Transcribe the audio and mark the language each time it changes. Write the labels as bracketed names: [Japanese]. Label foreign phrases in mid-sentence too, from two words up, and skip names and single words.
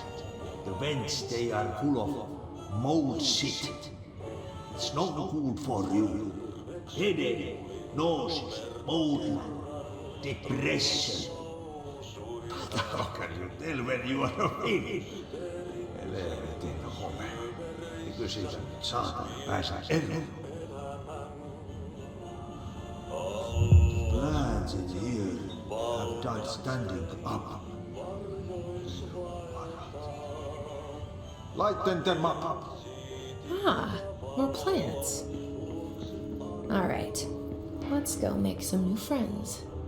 [English] The vents, they are full of mold shit. It's not good for you. Headache, nausea, mold, depression. But how can you tell when you are awake? [Finnish] Helvetin home. Eikö siitä nyt saatana pääse eroon? [English] Plants in here have died standing up. Lighten them up. Ah, more plants. All right, let's go make some new friends.